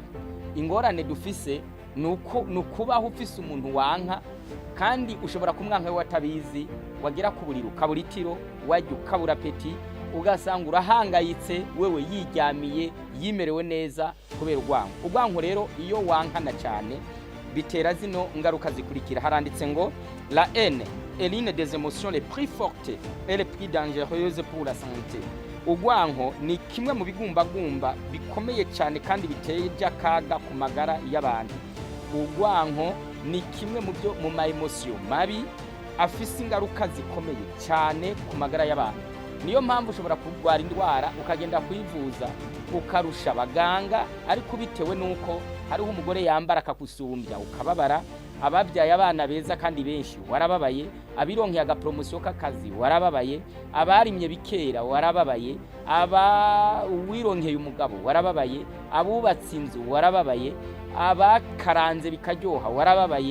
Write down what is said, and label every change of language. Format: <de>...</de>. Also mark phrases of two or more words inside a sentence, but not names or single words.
<rn>Ingorane dufise nukubaho ufise umuntu wanka, kandi ushobora kumwanka wewe atabizi, wagera ku buriro ukabura itiro, wajya ukabura peti, ugasanga urahangayitse, wewe yiryamiye yimerewe neza kubera urwanko. Urwanko rero iyo wankana cyane bitera zino ngaruka zikurikira. Haranditse ngo</rn> <fr>la haine est l'une des émotions les plus fortes et les plus dangereuses pour la santé.</fr> <rn>Urwanko ni kimwe mu bigumbagumba bikomeye cyane kandi biteye akaga ku magara y'abantu. Urwanko ni kimwe mu ma emotion mabi afise ingaruka zikomeye cyane ku magara y'abantu. Niyo mpamvu ushobora kurwara indwara ukagenda kwivuza ukarusha abaganga, ariko bitewe nuko hariho umugore yambara akakusumbya ukababara. Ababyaye abana beza kandi benshi warababaye, abironkeye agapromosiyo k'akazi warababaye, abarimye bikera warababaye, wironkeye umugabo warababaye, abubatse inzu warababaye, abakaranze bikaryoha warababaye.</rn>